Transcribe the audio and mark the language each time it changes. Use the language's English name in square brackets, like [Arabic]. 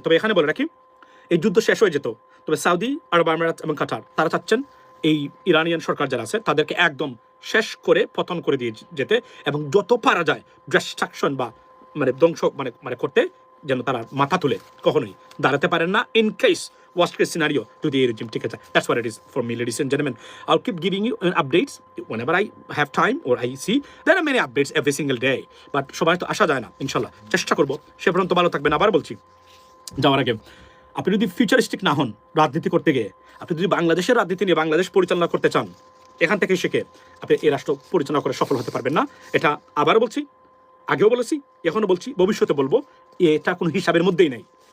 [Bangla] তবে এখানে বলে রাখি, এই যুদ্ধ শেষ হয়ে যেত, তবে সৌদি আরব আমিরাত এবং কাতার তারা চাচ্ছেন এই ইরানিয়ান সরকার যারা আছে তাদেরকে একদম শেষ করে পতন করে দিয়ে যেতে, এবং যত পারা যায় ডিস্ট্রাকশন বা মানে ধ্বংস মানে করতে, যেন তারা মাথা তুলে কখনোই দাঁড়াতে পারেন না [English] in case worst case scenario [Bangla] যদি এই রেজিম ঠিক আছে। [English] That's what it is for me, ladies and gentlemen. I'll keep giving you updates whenever I have time or I see. There are many updates every single day, but [Bangla] সবাই তো আসা যায় না। ইনশাল্লাহ চেষ্টা করবো। সে পর্যন্ত ভালো থাকবেন। আবার বলছি, যাওয়ার আগে আপনি যদি ফিউচারিস্টিক না হন রাজনীতি করতে গিয়ে, আপনি যদি বাংলাদেশের রাজনীতি নিয়ে বাংলাদেশ পরিচালনা করতে চান, এখান থেকে শিখে আপনি এই রাষ্ট্র পরিচালনা করে সফল হতে পারবেন না। এটা আবার বলছি, আগেও বলেছি, এখনো বলছি, ভবিষ্যতে বলবো, এটা কোনো হিসাবের মধ্যেই নাই।